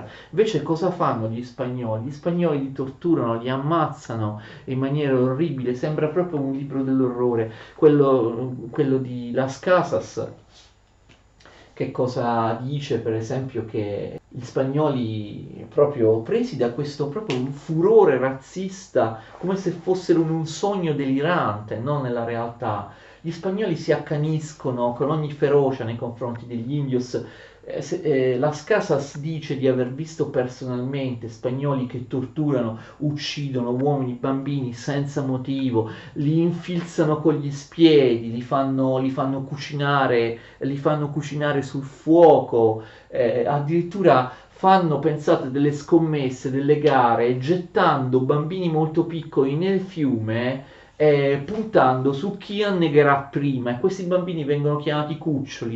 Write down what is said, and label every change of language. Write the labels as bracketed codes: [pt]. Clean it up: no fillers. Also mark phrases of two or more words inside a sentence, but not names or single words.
[it] Invece cosa fanno gli spagnoli? Gli spagnoli li torturano, li ammazzano in maniera orribile, sembra proprio un libro dell'orrore, quello di Las Casas, che cosa dice per esempio che gli spagnoli proprio presi da questo proprio un furore razzista come se fossero in un sogno delirante, non nella realtà. Gli spagnoli si accaniscono con ogni ferocia nei confronti degli indios. Las Casas dice di aver visto personalmente spagnoli che torturano, uccidono uomini, bambini senza motivo, li infilzano con gli spiedi, li fanno cucinare sul fuoco, addirittura fanno, pensate, delle scommesse, delle gare, gettando bambini molto piccoli nel fiume, puntando su chi annegherà prima, e questi bambini vengono chiamati cuccioli.